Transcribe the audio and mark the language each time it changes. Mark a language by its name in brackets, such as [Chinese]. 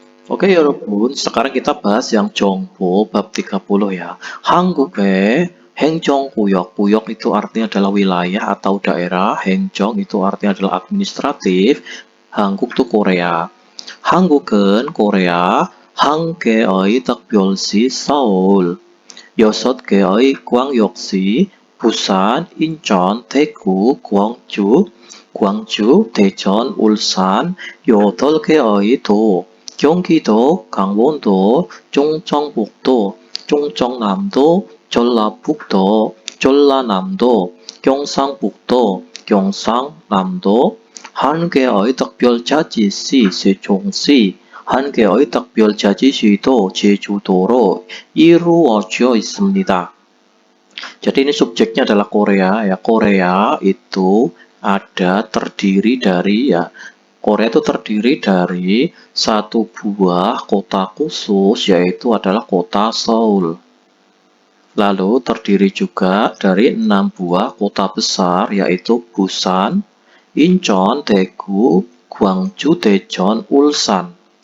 [Indonesian] Oke [Korean] 여러분, [Indonesian] sekarang kita bahas yang 정보 bab 30 ya. [Korean] 한국의 [Indonesian] Hengjong Puyok. Puyok itu artinya adalah wilayah atau daerah. Hengjong itu artinya adalah administratif. Hanguk itu Korea. [Korean] 한국은 Korea, 한 개의 특별시 서울, 6개의 광역시 부산, 인천, 대구, 광주, 대전, 울산, 8개의 도, 경기도, 강원도, 충청북도, 충청남도, 전라북도, 전라남도, 경상북도, 경상남도, 한 개의 특별자치시 세종시, 한 개의 특별자치시도 제주도로 이루어져 있습니다. [Indonesian] Jadi ini subjeknya adalah Korea ya. Korea itu terdiri dari Korea itu terdiri dari satu buah kota khusus yaitu adalah kota Seoul. Lalu terdiri juga dari 6 buah kota besar yaitu Busan, Incheon, Daegu, Gwangju, Daejeon, Ulsan.